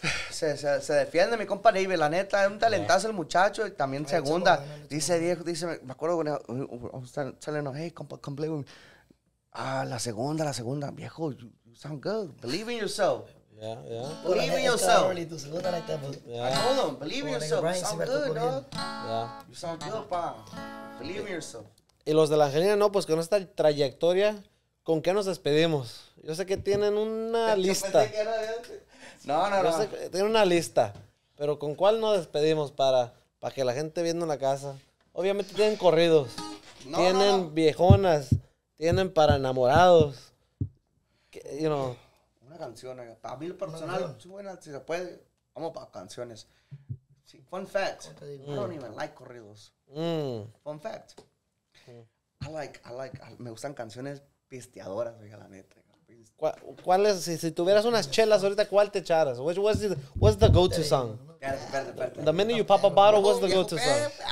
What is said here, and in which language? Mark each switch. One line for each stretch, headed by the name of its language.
Spanish: se defiende, mi compa David, la neta, es un talentazo el muchacho, y también segunda. Dice viejo, me acuerdo
English: when I was telling him, hey, come play with me.
Spanish: La segunda, viejo,
English: you sound good. Believe in yourself. Yeah. Believe in yourself.
Spanish: Tu segunda
English: like that, but I told him, believe in yourself. You sound good, dog. Yeah. You sound good, pa. Believe in yourself.
Spanish: Y los de la Angelina, no, pues con esta trayectoria, ¿con qué nos despedimos? Yo sé que tienen una lista. No. Yo sé que tienen una lista. Pero ¿con cuál nos despedimos para que la gente viendo en la casa? Obviamente tienen corridos. Tienen viejonas. Tienen para enamorados. Una canción, para mí lo personal, si se puede, vamos para canciones.
English: Sí, fun fact, I don't even like corridos. Fun fact. I like,
Spanish: me gustan canciones pisteadoras, oiga, la neta. ¿Cuál es, si tuvieras unas chelas ahorita, cuál te echaras?
English: What's the go-to song?
Spanish: Espérate.
English: The minute you pop a bottle, what's the go-to song?